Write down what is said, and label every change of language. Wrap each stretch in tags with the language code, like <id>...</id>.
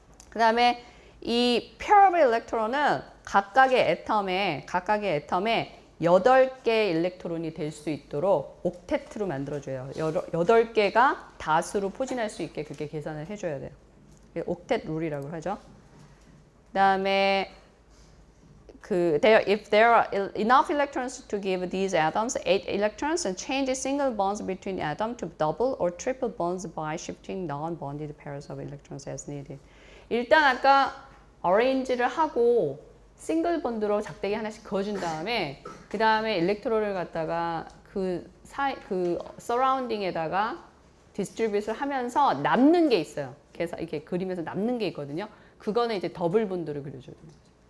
<ko>그 다음에 이 pair of electron은 각각의 애텀에 8개 일렉트론이 될 수 있도록 옥테트로 만들어줘요. 8개가 다수로 포진할 수 있게 그렇게 계산을 해줘야 돼요. 옥텟 룰이라고 하죠. 그 다음에</ko> <en>if there are enough electrons to give these atoms 8 electrons and change the single bonds between atom to double or triple bonds by shifting non-bonded pairs of electrons as needed.</en> <ko>일단 아까 어레인지를 하고 싱글 본드로 작대기 하나씩 그어준 다음에 그 다음에 일렉트론을 갖다가 그 서라운딩에다가 디스트리뷰트를 하면서 남는 게 있어요. 그래서 이렇게 그리면서 남는 게 있거든요. 그거는 이제 더블 본드를 그려줘야 돼요.</ko>